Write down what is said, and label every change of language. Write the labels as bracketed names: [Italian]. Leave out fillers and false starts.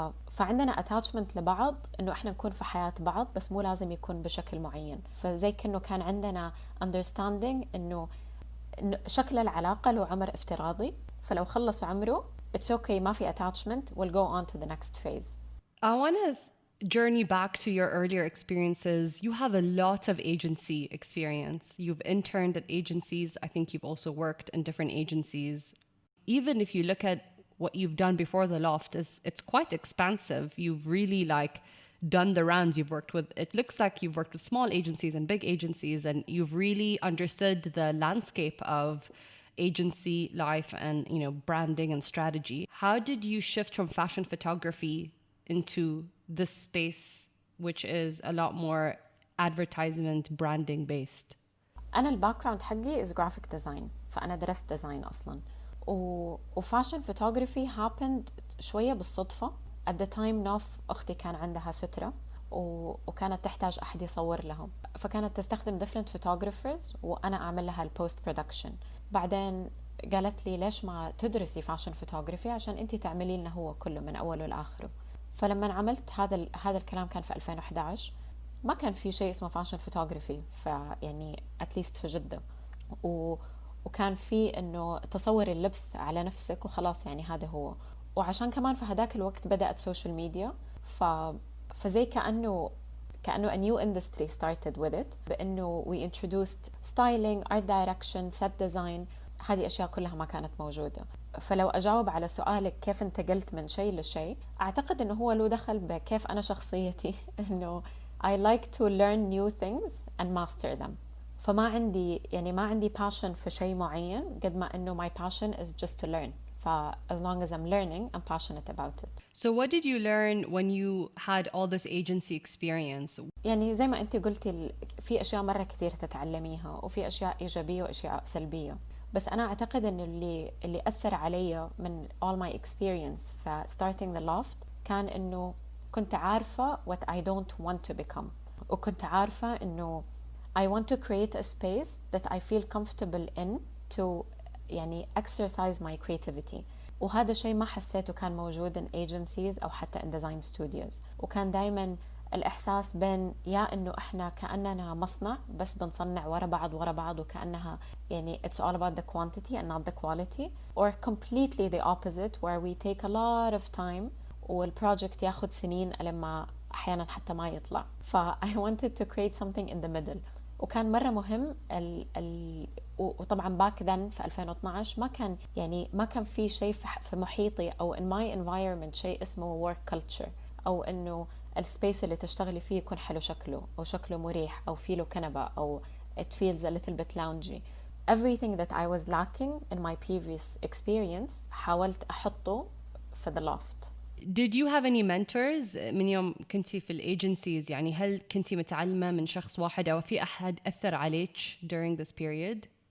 [Arabic] فعندنا attachment لبعض انه احنا نكون في حياة بعض، بس مو لازم يكون بشكل معين. فزي كأنه كان عندنا understanding انه شكل العلاقة له عمر افتراضي، فلو خلص عمره [English] it's okay، [Arabic] ما في attachment, [English] we'll go on to the next phase. I want to journey back to your earlier experiences. You have a lot of agency experience. You've interned at agencies. I think you've also worked in different agencies. Even if you look at what you've done before the loft, it's quite expansive. You've really like done the rounds. You've worked with, it looks like you've worked with small agencies and big agencies, and you've really understood the landscape of agency life and, you know, branding and strategy. How did you shift from fashion photography into this space, which is a lot more advertisement branding based? [Arabic] أنا الباك جراوند حقي [English] is graphic design، [Arabic] فأنا درست ديزاين أصلاً. وفاشن فوتوغرافي [English] happened [Arabic] شوية بالصدفة. [English] at the time [Arabic] نوف أختي كان عندها سترة وكانت تحتاج أحد يصور لهم، فكانت تستخدم [English] different photographers [Arabic] وأنا أعمل لها البوست برودكشن. بعدين قالت لي ليش ما تدرسي فاشن فوتوغرافي عشان أنتي تعملي لنا هو كله من أوله لآخره. فلما عملت هذا الكلام كان في 2011، ما كان في شيء اسمه فاشن فوتوغرافي، فيعني اتليست في جدة، وكان في انه تصور اللبس على نفسك وخلاص، يعني هذا هو. وعشان كمان في هذاك الوقت بدأت سوشيال ميديا، فزي كأنه [English] a new industry started with it، [Arabic] بأنه [English] we introduced styling, art direction, set design. [Arabic] هذه أشياء كلها ما كانت موجودة. فلو أجاوب على سؤالك كيف انتقلت من شيء لشيء، أعتقد أنه هو له دخل بكيف أنا شخصيتي أنه [English] I like to learn new things and master them. [Arabic] فما عندي passion في شيء معين قد ما أنه [English] my passion is just to learn. as long as I'm learning, I'm passionate about it. So what did you learn when you had all this agency experience? [Arabic] يعني زي ما أنت قلتي، في أشياء مرة كثير تتعلميها، وفي أشياء إيجابية وأشياء سلبية. بس أنا أعتقد إنه اللي أثر علي من [English] all my experience ف starting the loft [Arabic] كان إنه كنت عارفة [English] what I don't want to become، [Arabic] وكنت عارفة إنه [English] I want to create a space that I feel comfortable in to [Arabic] يعني [English] exercise my creativity. [Arabic] وهذا شيء ما حسيته كان موجود [English] in agencies [Arabic] أو حتى [English] in design studios. [Arabic] وكان دايما الإحساس بين يا إنه إحنا كأننا مصنع بس بنصنع ورا بعض وكأنها يعني [English] it's all about the quantity and not the quality, or completely the opposite where we take a lot of time [Arabic] والproject ياخد سنين لما أحيانا حتى ما يطلع. [English] ف I wanted to create something in the middle. [Arabic] وكان مرة مهم وطبعا باك ذن في 2012 ما كان في شيء في محيطي أو [English] in my environment [Arabic] شيء اسمه [English] work culture، [Arabic] أو إنه السبيس اللي تشتغلي فيه يكون حلو شكله أو شكله مريح أو فيه له كنبة أو [English] it feels a little bit loungy. Everything that I was lacking in my previous experience [Arabic] حاولت أحطه في [English] the loft. Did you have any mentors [Arabic] من يوم كنتي في الأيجنسيز؟ يعني هل كنتي متعلمة من شخص واحد أو في أحد أثر عليك [English] during this period؟